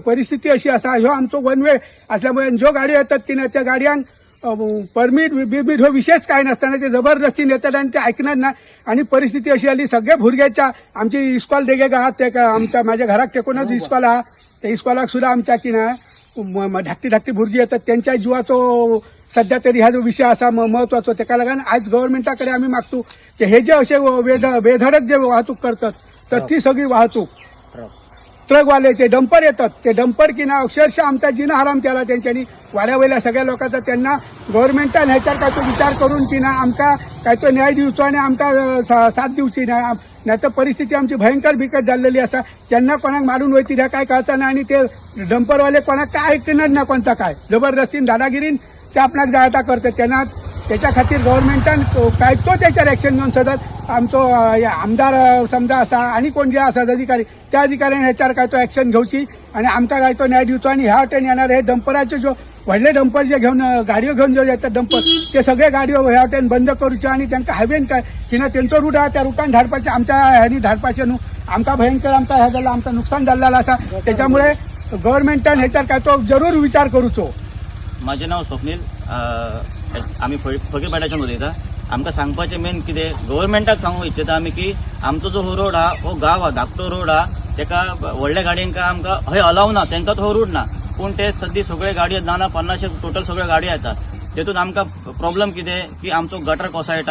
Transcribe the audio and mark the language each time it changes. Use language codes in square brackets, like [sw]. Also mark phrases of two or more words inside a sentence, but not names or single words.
[mr] परिस्थिती अशी आसा, ह्यो आमचो वन वे असल्यामुळे ज्यो गाडयो येतात की त्या गाडयांक परमीट बिरमीट हो विशेष काय नसताना ते जबरदस्तीन येतात आणि ते ऐकणार ना। आणि परिस्थिती अशी आली, सगळे भुरग्याच्या आमची इस्कॉल देगेक आहात, ते आमच्या माझ्या घराक तेकोनच इस्कॉल आहा, त्या इस्कॉलाक सुद्धा आमच्या की ना धाकटी भुरगीं येतात, त्यांच्या जिवाचो सध्या तरी हा जो विषय असा महत्वाचो। तेका लागून आज गव्हर्नमेंटाकडे आम्ही मागतो की हे जे असे बेधडक जे वाहतूक करतात तर ती सगळी वाहतूक ट्रकवाले ते डंपर येतात, ते डंपर की ना अक्षरशः आमचा जिना हराम केला त्यांच्यानी वाड्यावयल्या सगळ्या लोकांचा। त्यांना गव्हर्नमेंटान ह्याच्यावर काय तो विचार करून की ना आमका काय तो न्याय दिवचो आणि आमका साथ दिवची नाही तर परिस्थिती आमची भयंकर बिकट झालेली असा। त्यांना कोणाक मारून वयती ह्या काय कळता ना आणि ते डंपरवाले कोणाक काय ऐकणार ना, कोणता काय जबरदस्तीन दादागिरीन ते आपणाक जायता करतात। त्यांना त्याच्या खातीर गव्हर्नमेंटान काय तो त्याच्यावर ऍक्शन घेऊन सतत आमचो आमदार समजा असा आणि कोण जे असतात अधिकारी, त्या अधिकाऱ्यांनी ह्याच्यावर काय तो ऍक्शन घेवची आणि आमकां काय तो न्याय दिवचो। आणि ह्या वाटेन येणार हे डंपराचे जो व्हडले डंपर जे घेऊन गाडयो घेऊन जे येतात डंपर, ते सगळे गाडयो ह्या वाटेन बंद करूचे आणि त्यांना हायवेन काय की ना त्यांचो रूट आहे त्या रुटान धाडपाचे, आमच्या ह्यानी धाडपाचे न्हू। आमकां भयंकर आमकां ह्या जाल्यार आमकां नुकसान जाल्लेलं असा। त्याच्यामुळे गव्हर्नमेंटान ह्याच्यावर काय तो जरूर विचार करूचो। माझे नाव स्वप्नील, आम्ही फकीरपेटाच्यान उलयता। [kok] आमकां सांगपाचें मेन कितें, गव्हर्नमेंटाक सांगूंक इच्छिता आमी की आमचो जो हो रोड हा, हो गांव हा, धाकटो रोड हा, तेका व्हडल्या गाडयांक आमकां हय अलाव ना, तांकां तो रूट ना। पूण ते सद्दी सगळे गाडयो ना 50 टोटल सगळ्यो गाडयो येतात। तेतून आमकां प्रॉब्लेम कितें की आमचो गटर कोसळटा।